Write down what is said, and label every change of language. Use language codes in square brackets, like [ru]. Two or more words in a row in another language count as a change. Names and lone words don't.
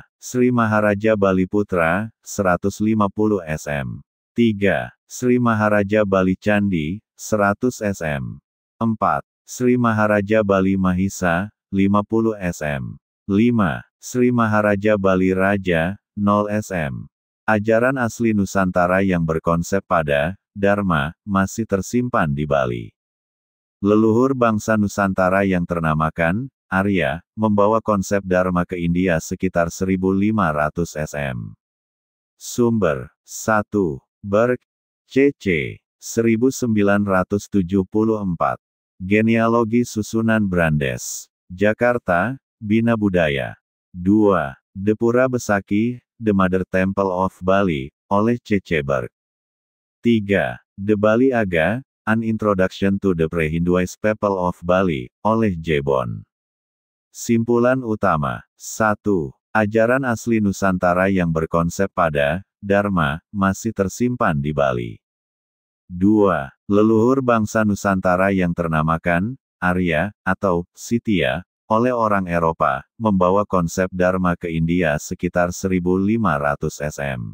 [id] Sri Maharaja Bali Putra, 150 sm. 3. Sri Maharaja Bali Candi, 100 sm. 4. Sri Maharaja Bali Mahisa, 50 sm. 5. Sri Maharaja Bali Raja, 0 sm. Ajaran asli Nusantara yang berkonsep pada Dharma masih tersimpan di Bali. Leluhur bangsa Nusantara yang ternamakan Arya membawa konsep Dharma ke India sekitar 1500 sm. Sumber 1. Berg, C.C. 1974. Genealogi Susunan Brandes. Jakarta, Bina Budaya. 2. Depura Besaki, The Mother Temple of Bali, oleh C.C. Berg. 3. The Bali Aga, An Introduction to the Pre-Hinduized People of Bali, oleh J. Bond. Simpulan utama. 1. Ajaran asli Nusantara yang berkonsep pada Dharma masih tersimpan di Bali. 2. Leluhur bangsa Nusantara yang ternamakan Arya atau Sitya oleh orang Eropa membawa konsep Dharma ke India sekitar 1500 sm.